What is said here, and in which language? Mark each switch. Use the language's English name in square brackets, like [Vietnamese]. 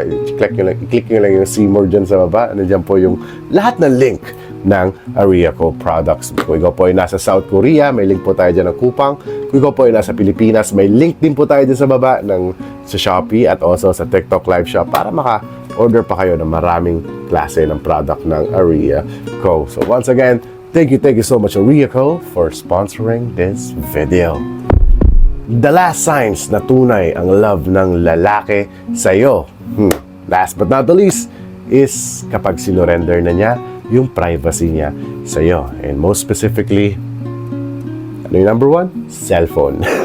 [Filipino] I-click nyo lang yung see more dyan sa baba. Nandiyan po yung lahat ng link ng Aria Co products. Kung ikaw po ay nasa South Korea, may link po tayo dyan ng Kupang. Kung ikaw po ay nasa Pilipinas, may link din po tayo dyan sa baba sa Shopee at also sa TikTok Live Shop para maka-order pa kayo ng maraming klase ng product ng Aria Co. [English] So once again, thank you so much Aria Co for sponsoring this video. The last signs [Filipino] na tunay ang love ng lalaki sa'yo. [English] Last but not the least is [Filipino] kapag sinurrender na niya yung privacy niya sa'yo. [English] And most specifically, ano yung number one? Cellphone.